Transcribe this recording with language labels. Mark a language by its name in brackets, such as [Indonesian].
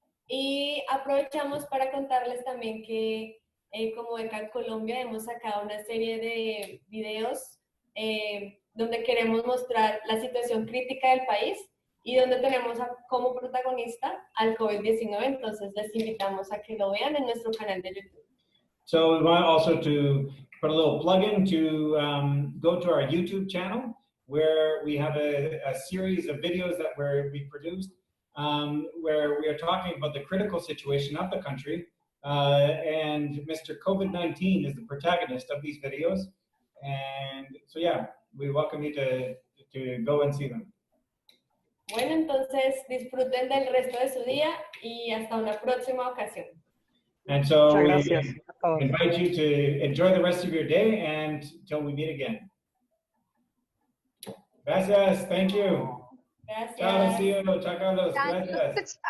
[Spanish] Y aprovechamos para contarles también que como Beca Colombia hemos sacado una serie de videos donde queremos mostrar la situación crítica del país y donde tenemos como protagonista al COVID-19. Entonces les invitamos a que lo vean en nuestro canal de YouTube. [English] So we want also to put a little plug-in to go to our YouTube channel, where we have a series of videos that we produced, where we are talking about the critical situation of the country, and Mr. COVID-19 is the protagonist of these videos. And so yeah, we welcome you to go and see them. [Spanish] Bueno, entonces disfruten del resto de su día y hasta una próxima ocasión. [English] And so we [Spanish] Gracias. [English] invite you to enjoy the rest of your day and until we meet again. [Spanish] Gracias, [English] thank you. [Spanish] Gracias. Chao, Rocío. Chao, Carlos. Gracias.